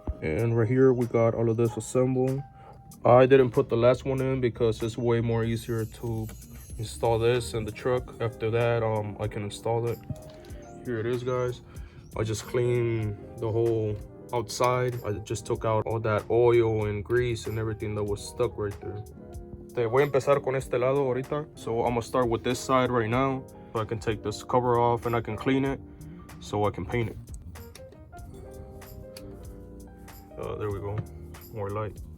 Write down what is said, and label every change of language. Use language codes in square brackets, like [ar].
[en] And right here, we got all of this assembled. I didn't put the last one in because it's way more easier to install this in the truck. After that, I can install it. Here it is, guys. I just cleaned the whole outside. I just took out all that oil and grease and everything that was stuck right there. [es] Te voy a empezar con este lado ahorita. [en] So I'm gonna start with this side right now. So I can take this cover off and I can clean it so I can paint it. There we go, more light.